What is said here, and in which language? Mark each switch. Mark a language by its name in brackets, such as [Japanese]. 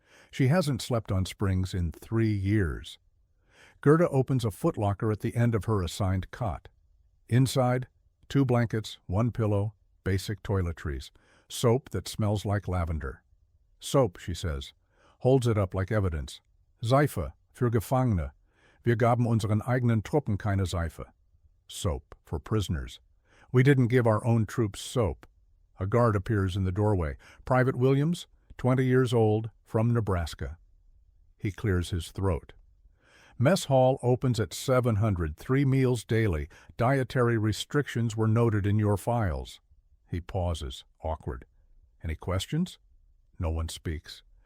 [English] She hasn't slept on springs in 3 years. Gerda opens a footlocker at the end of her assigned cot. Inside, 2 blankets, 1 pillow, basic toiletries, soap that smells like lavender. Soap, she says, holds it up like evidence. [German] Seife, für Gefangene. Wir gaben unseren eigenen Truppen keine Seife. [English] Soap, for prisoners. We didn't give our own troops soap. A guard appears in the doorway. Private Williams, 20 years old, from Nebraska. He clears his throat. Mess hall opens at 700, 3 meals daily. Dietary restrictions were noted in your files. He pauses, awkward. Any questions? No one speaks.